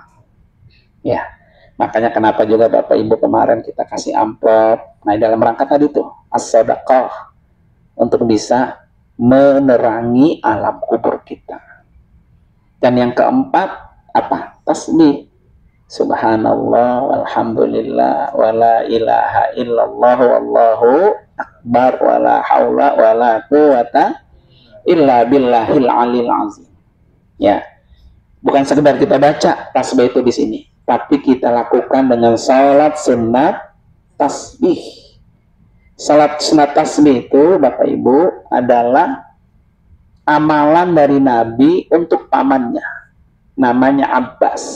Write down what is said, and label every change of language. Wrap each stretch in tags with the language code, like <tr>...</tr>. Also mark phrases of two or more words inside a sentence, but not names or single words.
<id>Ya, makanya kenapa juga Bapak Ibu kemarin kita kasih amplop. Nah, dalam rangka tadi tuh as-sadaqah untuk bisa menerangi alam kubur kita. Dan yang keempat apa? Tasbih.</id> <ar>سبحان الله والحمد لله ولا إله إلا الله والله أكبر ولا حول ولا قوة إلا بالله العلي العظيم.</ar> <id>Ya. Bukan sekedar kita baca tasbih itu di sini, tapi kita lakukan dengan salat sunat tasbih. Salat sunat tasbih itu Bapak Ibu adalah amalan dari Nabi untuk pamannya, namanya Abbas.</id>